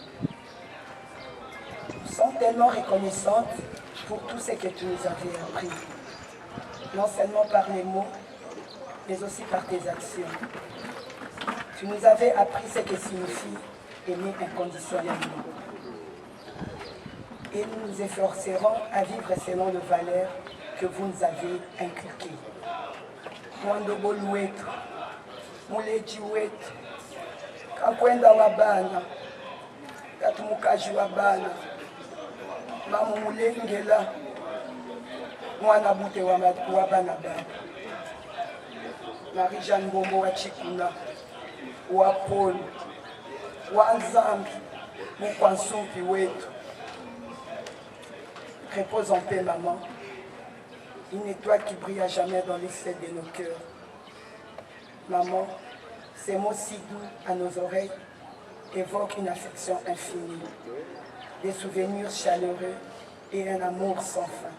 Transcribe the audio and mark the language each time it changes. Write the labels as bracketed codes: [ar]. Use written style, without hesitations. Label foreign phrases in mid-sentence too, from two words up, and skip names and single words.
[fr] Nous sommes tellement reconnaissantes pour tout ce que tu nous avais appris, non seulement par les mots, mais aussi par tes actions. Tu nous avais appris ce que signifie aimer inconditionnellement. Et nous nous efforcerons à vivre selon les valeurs que vous nous avez inculquées. [lua] Mwandobo wetu, muleji wetu, kakwenda wa bana, katumukaji wa bana, mamu mulengela, mwana bute wa bana bana. Marie-Jeanne Bombo wa Chikuna, wa Paul, wa Nzambi, mukwansumpi wetu. [fr] Repose en paix, maman. Une étoile qui brille à jamais dans les cieux de nos cœurs. Maman, ces mots si doux à nos oreilles évoquent une affection infinie, des souvenirs chaleureux et un amour sans fin.